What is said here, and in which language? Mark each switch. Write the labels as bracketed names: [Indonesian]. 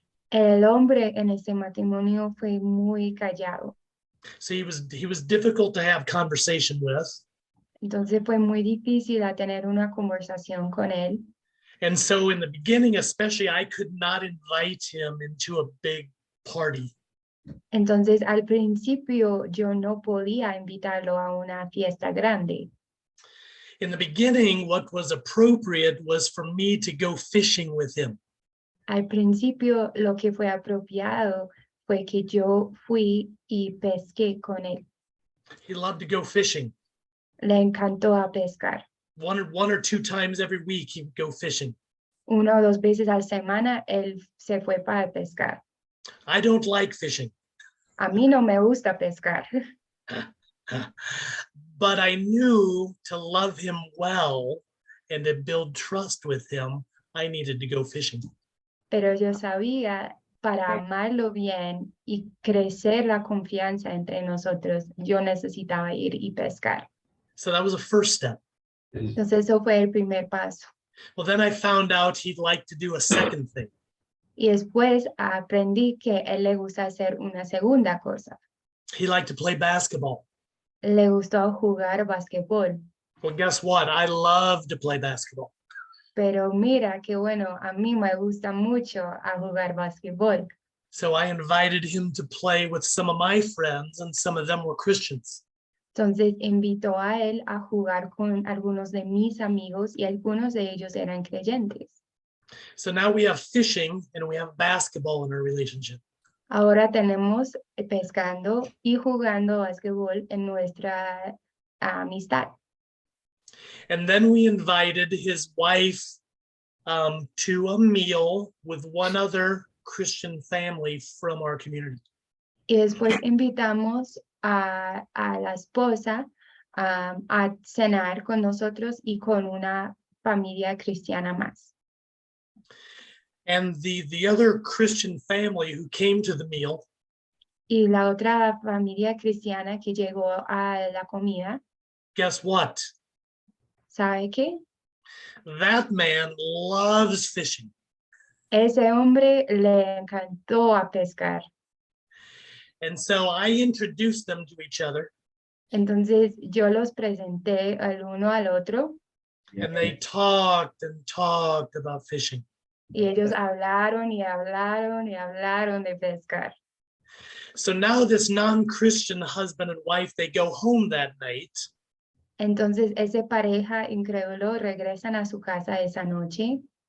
[Spanish] El hombre en este matrimonio fue muy callado. [English] So he was difficult to have conversation with. [Spanish] Entonces fue muy difícil a tener una conversación con él. [English] And so in the beginning, especially, I could not invite him into a big party. [Spanish] Entonces al principio yo no podía invitarlo a una fiesta grande. [English] In the beginning, what was appropriate was for me to go fishing with him. [Spanish] Al principio lo que fue apropiado fue que yo fui y pesqué con él. [English] He loved to go fishing. [Spanish] Le encantó a pescar. [English] One or two times every week, he would go fishing. [Spanish] Una o dos veces a la semana él se fue para pescar. [English] I don't like fishing. [Spanish] A mí no me gusta pescar, [English] But I knew to love him well and to build trust with him, I needed to go fishing. [Spanish] pero yo sabía para amarlo bien y crecer la confianza entre nosotros, yo necesitaba ir y pescar. [English] So that was a first step. [Spanish] Entonces eso fue el primer paso. [English] Well, then I found out he'd like to do a second thing. [Spanish] Y después aprendí que él le gusta hacer una segunda cosa. [English] He liked to play basketball. [Spanish] Le gustó jugar basquetbol. [English] Well, guess what? I love to play basketball. [Spanish] Pero mira que bueno, a mí me gusta mucho a jugar basquetbol. [English] So I invited him to play with some of my friends, and some of them were Christians. [Spanish] Entonces invitó a él a jugar con algunos de mis amigos y algunos de ellos eran creyentes. [English] So now we have fishing and we have basketball in our relationship. [Spanish] Ahora tenemos pescando y jugando basquetbol en nuestra amistad. [English] And then we invited his wife to a meal with one other Christian family from our community. [Spanish] Y después invitamos a la esposa a cenar con nosotros y con una familia cristiana más. [English] And the other Christian family who came to the meal [Spanish] Y la otra familia cristiana que llegó a la comida, [English] guess what? [Spanish] ¿sabe qué? [English] That man loves fishing. [Spanish] Ese hombre le encantó a pescar. [English] And so I introduced them to each other, [Spanish] Entonces yo los presenté al uno al otro [English] and they talked and talked about fishing. [Spanish] y ellos hablaron y hablaron y hablaron de pescar. [English] So now this non-Christian husband and wife, they go home that night, [Spanish] Entonces esa pareja incrédulo regresan a su casa esa noche.